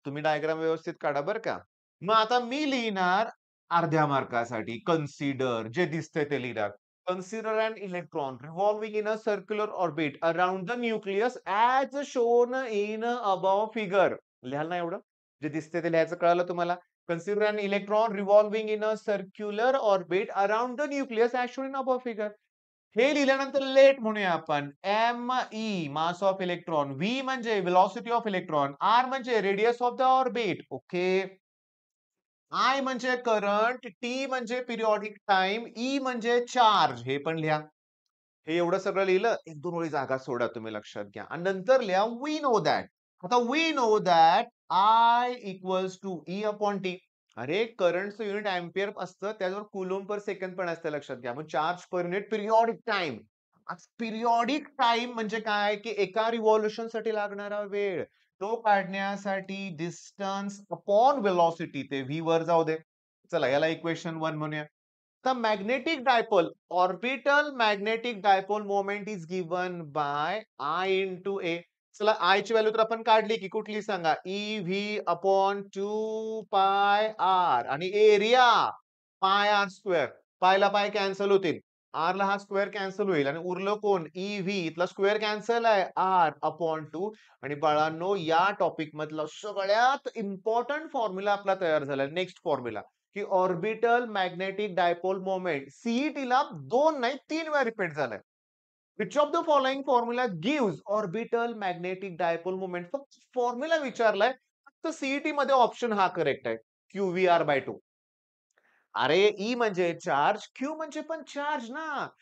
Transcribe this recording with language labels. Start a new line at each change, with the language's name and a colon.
Marathi: तुम्ही डायग्राम व्यवस्थित काढा बरं का. मग आता मी लिहिणार अर्ध्या मार्कासाठी कन्सिडर, जे दिसतंय ते लिहिणार.
English: Consider an electron revolving in a circular orbit around the nucleus as shown in above figure.
Marathi: लिहाल ना एवढं? जे दिसतंय ते लिहायचं, कळालं तुम्हाला?
English: Consider an electron revolving in a circular orbit around the nucleus as shown in above figure.
Marathi: हे लिहिल्यानंतर लेट म्हणूया आपण. M E mass of electron, V म्हणजे व्हेलॉसिटी ऑफ इलेक्ट्रॉन, आर म्हणजे radius of the orbit. Okay, I म्हणजे current, T म्हणजे periodic time, E म्हणजे charge. हे पण लिहा. हे एवढं सगळं लिहिलं, एक दोन ओळी जागा सोडा, तुम्ही लक्षात घ्या, आणि नंतर लिहा
English: We know that. आता we know that I equals to E upon T.
Marathi: अरे, करंटचं युनिट अँपिअर असतं, त्याच्यावर कुलॉम पर सेकंड पण असतं, लक्षात घ्या. मग charge per unit periodic time. Periodic time म्हणजे काय, की एका रिव्हॉल्युशन साठी लागणारा वेळ, तो काढण्यासाठी डिस्टन्स अपॉन वेलॉसिटी. ते व्ही वर जाऊ दे. चला, याला इक्वेशन 1 म्हणूया.
English: The magnetic dipole, orbital magnetic dipole moment is given by I into A.
Marathi: चला, I ची व्हॅल्यू तर आपण काढली, की कुठली सांगा. ई व्ही अपॉन 2 पाय आर आणि एरिया पाय आर स्क्वेअर. पायला पाय कॅन्सल होतील. आर ला हा स्क्वेअर कॅन्सल होईल आणि उरलं कोण. ई व्ही, इथला स्क्वेअर कॅन्सल आहे, आर अपॉन 2. आणि बाळांनो, या टॉपिक मधला सगळ्यात इम्पॉर्टंट फॉर्म्युला आपला तयार झाला. नेक्स्ट फॉर्म्युला, की orbital magnetic dipole moment. CET ला 2 नाही 3 वेळा रिपीट झालाय.
English: Which of the following formula gives orbital magnetic dipole moment.
Marathi: फक्त फॉर्म्युला विचारलाय, फक्त सीईटी मध्ये ऑप्शन हा करेक्ट आहे. Q V R bye 2. अरे, ई म्हणजे चार्ज, क्यू म्हणजे पण चार्ज ना.